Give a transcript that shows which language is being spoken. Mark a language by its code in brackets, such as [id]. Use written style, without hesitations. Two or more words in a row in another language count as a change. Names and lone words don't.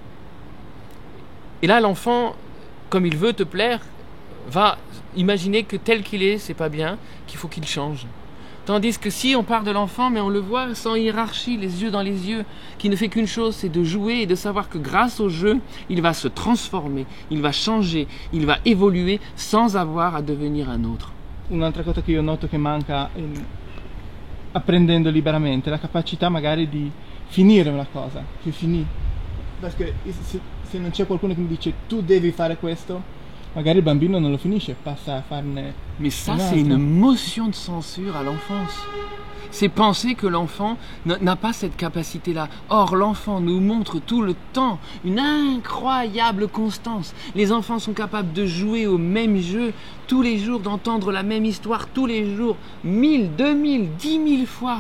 [fr] Et là, l'enfant, comme il veut te plaire, va imaginer que tel qu'il est, c'est pas bien, qu'il faut qu'il change. Tandis que si on part de l'enfant, mais on le voit sans hiérarchie, les yeux dans les yeux, qui ne fait qu'une chose, c'est de jouer et de savoir que grâce au jeu, il va se transformer, il va changer, il va évoluer sans avoir à devenir un autre. [it] Un'altra cosa che io noto che manca apprendendo liberamente, la capacità magari di finire una cosa, più finire. Perché se non c'è qualcuno che mi dice tu devi fare questo, magari il bambino non lo finisce, passa a farne. [fr] Mais ça, c'est une motion de censure à l'enfance. C'est penser que l'enfant n'a pas cette capacité-là. Or, l'enfant nous montre tout le temps une incroyable constance. Les enfants sont capables de jouer au même jeu tous les jours, d'entendre la même histoire tous les jours, 1000, 2000, 10 000 fois.